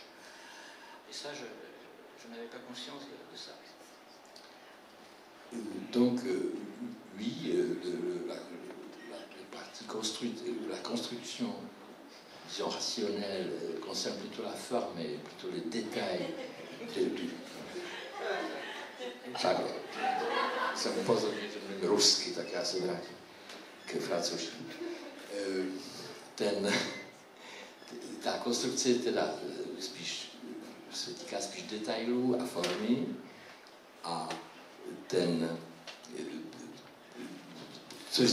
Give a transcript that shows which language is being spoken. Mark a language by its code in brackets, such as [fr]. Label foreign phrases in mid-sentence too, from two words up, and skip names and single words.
[fr] Et ça, je n'avais pas conscience de ça. Donc, oui, la partie construite, la construction, disons, rationnelle concerne plutôt la forme et plutôt les détails [cs] Tak, jsem upozornil, že mluvím rusky, tak já se vrátím ke francouzštině. Ta konstrukce teda spíš se týká spíš detailů a formy a což